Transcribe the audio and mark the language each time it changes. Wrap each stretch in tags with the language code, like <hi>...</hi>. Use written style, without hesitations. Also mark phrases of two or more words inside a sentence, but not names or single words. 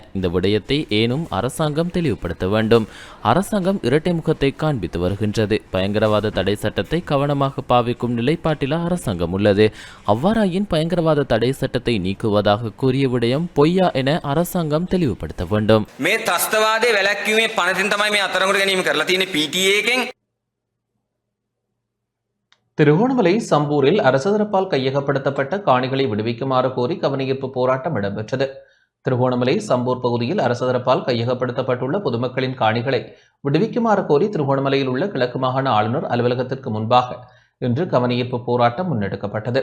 <ta>இந்த விடயத்தை ஏனும் அரசாங்கம் தெளிவுபடுத்த வேண்டும். அரசாங்கம் இரட்டை முகத்தை காண்பித்து வருகின்றது. பயங்கரவாத தடை சட்டத்தை கவனமாக பாவிக்கும் நிலைப்பாட்டில் அரசாங்கம் உள்ளது. அவ்வாறாயின் பயங்கரவாத தடை சட்டத்தை நீக்குவதாக கூறிய விடயம் பொய்யா என அரசாங்கம் தெளிவுபடுத்த வேண்டும்.</ta> <si>මේ ත්‍රස්තවාදයේ වැළැක්වීමේ පනතින් තමයි මේ අත්අඩංගුවට ගැනීම කරලා තියෙන්නේ PTA එකෙන්.</si> <ta>திருகோணமலை சம்பூரில் அரசு தரப்பால் கையகப்படுத்தப்பட்ட காணிகளை விடுவிக்குமாறு கோரி கவனஈர்ப்பு போராட்டம் இடம்பெற்றது. திருகோணமலை சம்பூர் பகுதியில் அரசு தரப்பால் கையகப்படுத்தப்பட்டுள்ள பொதுமக்களின் காணிகளை விடுவிக்குமாறு கோரி திருகோணமலையில் உள்ள கிழக்கு மாகாண ஆளுநர் அலுவலகத்திற்கு முன்பாக இன்று கவனஈர்ப்பு போராட்டம் முன்னெடுக்கப்பட்டது.</ta>